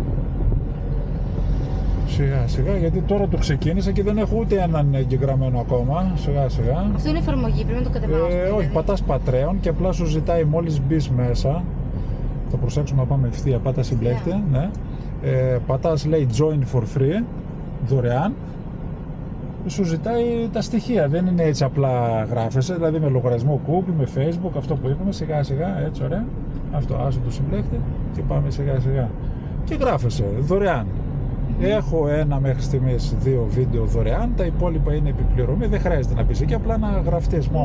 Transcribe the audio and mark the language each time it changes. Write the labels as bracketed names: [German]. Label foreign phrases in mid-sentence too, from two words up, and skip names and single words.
[Greek] Σιγά σιγά, γιατί τώρα το ξεκίνησα και δεν έχω ούτε έναν εγγεγραμμένο ακόμα. Σιγά σιγά. Αυτό είναι εφαρμογή, πρέπει να το κατεβάσω. Όχι, πατάς Patreon και απλά σου ζητάει μόλις μπεις μέσα. Θα προσέξουμε να πάμε ευθεία. Πάτα συμπλέχτη. Ναι. Πατάς, λέει [English] join for free, [Greek] δωρεάν. Σου ζητάει τα στοιχεία. Δεν είναι έτσι απλά γράφεσαι, δηλαδή με λογαριασμό Google, με Facebook, αυτό που είπαμε. Σιγά σιγά, έτσι ωραία. Αυτό, άσε το συμπλέχτη και πάμε σιγά σιγά. Και γράφεσαι δωρεάν. Έχω ένα μέχρι στιγμής 2 βίντεο δωρεάν, τα υπόλοιπα είναι επιπληρωμή, δεν χρειάζεται να πεις εκεί, απλά να γραφτείς μόνο.